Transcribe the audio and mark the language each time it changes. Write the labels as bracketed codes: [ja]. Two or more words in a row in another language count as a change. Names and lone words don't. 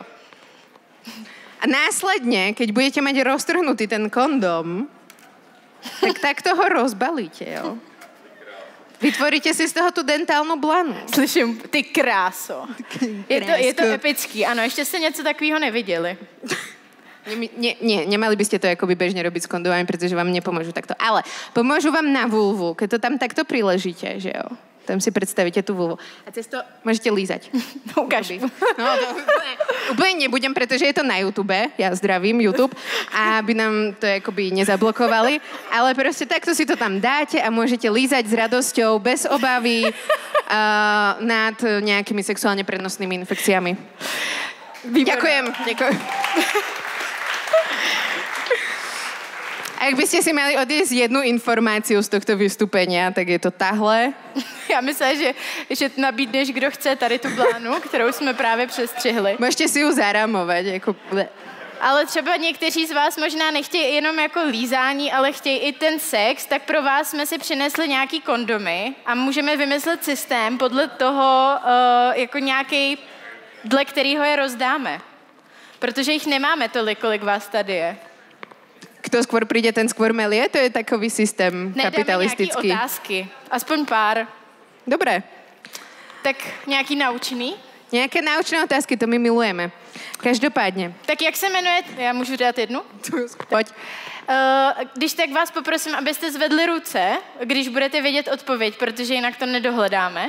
[sk] A následne, keď budete mať roztrhnutý ten kondom, tak toho rozbalíte, jo. Vytvoríte si z toho tu dentálnu blanu. [cs] Slyším, ty kráso. Je to epický, ano, ještě jste něco takového neviděli. [sk] Nemali by ste to akoby bežne robiť s kondomami, pretože vám nepomôžu takto. Ale pomôžu vám na vulvu, keď to tam takto priležíte, že jo. Tam si predstavíte tú vulvu. A cez to môžete lízať. Ukáž. No, úplne nebudem, pretože je to na YouTube. Ja zdravím YouTube. Aby nám to akoby nezablokovali. Ale proste takto si to tam dáte a môžete lízať s radosťou, bez obavy nad nejakými sexuálne prenosnými infekciami. Ďakujem. Ak by ste si mali odísť jednu informáciu z tohto vystúpenia, tak je to tahle. [cs] Já myslím, že nabídneš, kdo chce tady tu blánu, kterou jsme právě přestřihli. Můžete si ju zarámovat. Jako... Ale třeba někteří z vás možná nechtějí jenom jako lízání, ale chtějí i ten sex, tak pro vás jsme si přinesli nějaký kondomy a můžeme vymyslet systém podle toho, jako nějaký, dle kterého je rozdáme. Protože jich nemáme tolik, kolik vás tady je. [sk] Kto skôr príde, ten skôr melie? [cs] To je takový systém kapitalistický. Nedáme nějaký otázky. Aspoň pár. [sk] Dobré. [cs] Tak nějaký naučný? Nějaké naučné otázky, to my milujeme. Každopádně. Tak jak se jmenuje? Já můžu dát jednu? Pojď. Když tak vás poprosím, abyste zvedli ruce, když budete vědět odpověď, protože jinak to nedohledáme.